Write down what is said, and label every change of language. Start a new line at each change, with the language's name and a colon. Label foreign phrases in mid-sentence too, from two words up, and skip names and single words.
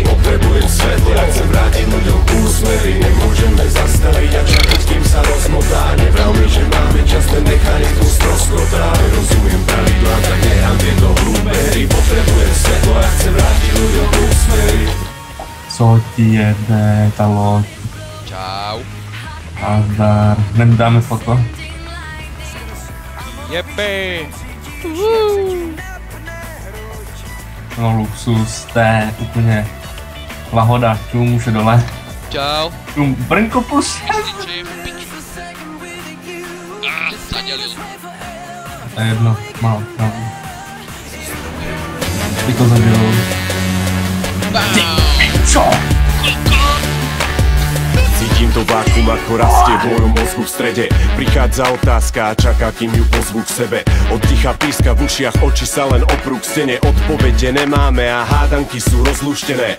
Slovak: Potrebujem svetlo, ja chcem vrátiť ľuďom úsmevy. Nemôžeme zastaviť a čakať, kým sa rozmotá. Nevral mi, že máme čas, ten mechanizmus rozkotá. Nerozumiem pravidla, tak nehrám tieto hlúpe hry. Potrebujem svetlo, ja chcem vrátiť ľuďom úsmevy.
Czech: Co ti jede ta loď? Čau. Nazdar. Nedáme foto? Jepi. No luxus, to je úplně lahoda. Čum, už je dole. Čau. Čum, brnko plus. Zadělil. To je jedno, málo. Ty to zadělil.
Slovak: Čo? Cítim to vákuum, ako rastie v mojom mozgu v strede. Prichádza otázka a čaká, kým ju pozvú k sebe. Od ticha píska v ušiach, oči sa len oprú k stene. Odpovede nemáme a hádanky sú rozluštené.